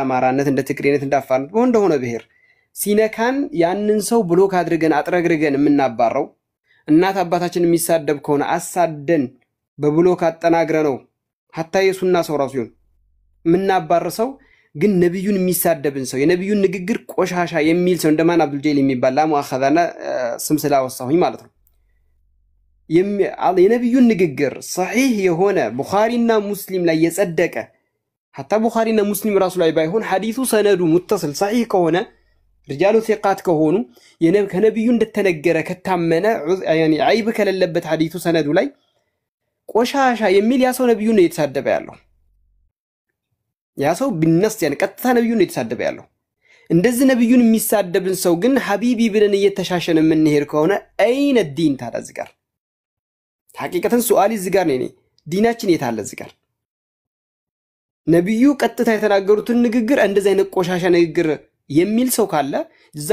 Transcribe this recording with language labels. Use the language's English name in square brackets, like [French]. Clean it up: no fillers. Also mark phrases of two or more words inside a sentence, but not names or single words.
[Amharic] አማራነት እንደ ትግሬነት እንደ አፋርነት እንደሆነ ብሔር ሲነካን ያንን ሰው ብሎክ አድርገን አጥረግርገን የምናባረው እናት አባታችን የሚሳደብ ከሆነ አሳደን በብሎክ አጠናግረ ነው hatta የሱና ሰው ራሱ ይሁን የምናባረሰው ግን ነብዩን የሚሳደብን ሰው የነብዩን ንግግር ቆሻሻ የሚል ሰው እንደማን አብዱል ጀሊል የሚባል ለሙአኸዛና ስም ስላወሳሁኝ ማለት ነው። የነብዩን ንግግር صحيح የሆነ ቡኻሪና ሙስሊም ላይ የጸደቀ hatta ቡኻሪና ሙስሊም ራሱ ላይ ባይሆን ሐዲሱ ሰነዱ [Arabic] متصل صحيح [Amharic] ከሆነ [Arabic] رجال ثقات [Amharic] ከሆኑ ከነብዩ እንደተነገረ ከታመነ [Arabic] يعني عيب [Amharic] ከሌለበት ሐዲሱ ሰነዱ ላይ ቆሻሻ የሚል ያ ሰው ነብዩን ነው የተሳደበ ያለው። ያ ሰው ቢነስ ያን ቀጥታ ነብዩን ነው የተሳደበ ያለው። እንደዚህ ነብዩን የሚሳደብን ሰው ግን ሐቢቢ ብለን እየተሻሸን የምንሄድ ከሆነ [Arabic] أين الدين [Amharic] ታዲያ እዚህ ጋር [Arabic] حقيقةً سؤالي [Amharic] እዚህ ጋር ነው ዲናችን የት አለ እዚህ ጋር ነብዩ ቀጥታ የተናገሩትን ንግግር እንደዚህ አይነት ቆሻሻ ንግግር የሚል ሰው ካለ እዛ